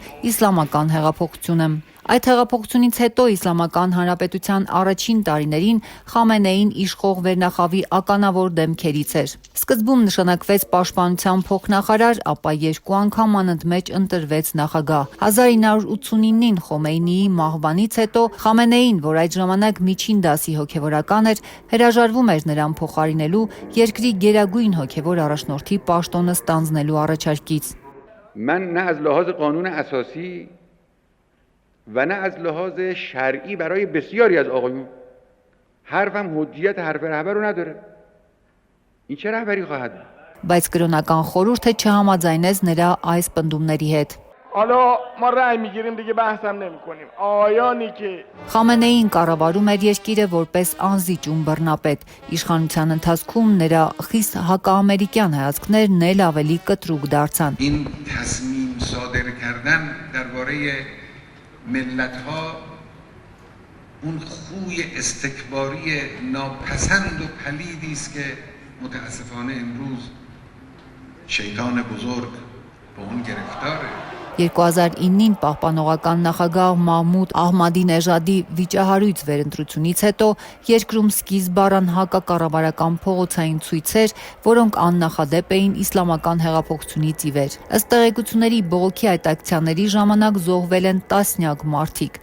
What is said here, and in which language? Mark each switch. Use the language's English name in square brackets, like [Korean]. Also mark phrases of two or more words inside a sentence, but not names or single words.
[Armenian] իսլամական հեղափոխությունը։ Այդ հեղափոխությունից հետո Իսլամական Հանրապետության առաջին տարիներին Խամենեին իշխող վերնախավի ականավոր դեմքերից էր։ Սկզբում նշանակվեց պաշտպանության փոխնախարար, ապա 2 անգամ անընդմեջ ընտրվեց նախագահ։ 1989-ին Խոմեյնիի մահվանից հետո Խամենեին, որ այդ ժամանակ միջին դասի հոգևորական էր, հրաժարվում էր նրան փոխարինելու երկրի գերագույն հոգևոր առաջնորդի պաշտոնը ստանձնելու առաջարկից։ [Persian] من نه از لحاظ قانون اساسی و نه از لحاظ شرعی برای بسیاری از آقایون حرفم حجیت حرف رهبر رو نداره. این چه رهبری خواهد بود؟ [Armenian] Բայց կրոնական խորհուրդը չհամաձայնեց նրա այս պնդումների հետ։ [Persian] حالا ما رأی میگیریم دیگه بحثم نمی‌کنیم. آیانی که [Armenian] Խամենեին կառավարում էր երկիրը որպես անզիջում բռնապետ։ Իշխանության ընթացքում նրա խիստ հակաամերիկյան հայացքներն էլ ավելի կտրուկ դարձան։ [Persian] این تصمیم صادر کردن درباره ملت‌ها اون خوی استکباری ناپسند و پلیدی است که متاسفانه امروز شیطان بزرگ به اون گرفتاره. [Armenian] 2009-ին պահպանողական նախագահ Մահմուդ Ահմադինեժադի վիճահարույց վերընտրությունից հետո երկրում սկիզբ առան հակակառավարական փողոցային ցույցեր, որոնք աննախադեպ էին իսլամական հեղափոխությունից ի վեր։ Ըստ տեղեկությունների բողոքի այդ ակցիաների ժամանակ զոհվել են տասնյակ մարդիկ։